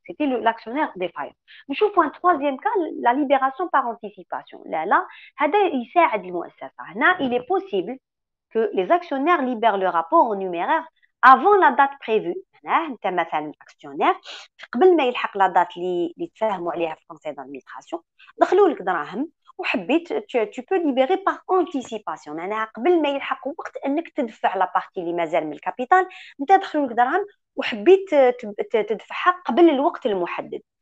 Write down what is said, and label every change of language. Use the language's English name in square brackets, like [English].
[French] C'était l'actionnaire défaillant. [Arabic] نشوفوا [French] un troisième cas, la libération par anticipation. [Arabic] Là هذا يساعد المؤسسة. [French] هنا il est possible que les actionnaires libèrent le rapport en numéraire avant la date prévue. [Arabic] هنا انت مثلا actionnaire قبل ما يلحق لا دات اللي تفاهموا عليها في conseil d'administration دخلوا لك دراهم وحبيت [French] tu peux libérer par anticipation، [Arabic] معناها قبل ما يلحق وقت انك تدفع لا بارتي اللي مازال من الكابيتال، انت دخلوا لك دراهم وحبيت تدفعها قبل الوقت المحدد.